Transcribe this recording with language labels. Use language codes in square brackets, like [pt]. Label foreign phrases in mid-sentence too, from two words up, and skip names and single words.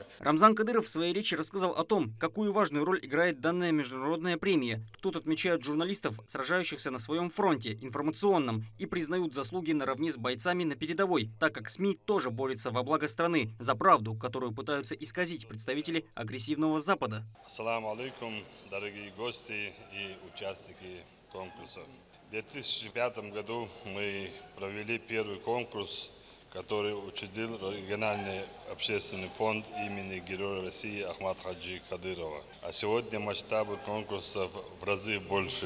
[ru] Рамзан Кадыров в своей речи рассказал о том, какую важную роль играет данная международная премия. Тут отмечают журналистов, сражающихся на своем фронте, информационном, и признают заслуги наравне с бойцами на передовой, так как СМИ тоже борются во благо страны, за правду, которую пытаются исказить представители агрессивного Запада. [ar] السلام عليكم, [ru] дорогие гости и участники конкурса. В 2005 году мы провели первый конкурс, который учредил региональный общественный фонд имени Героя России Ахмата Хаджи Кадырова. А сегодня масштабы конкурса в разы больше.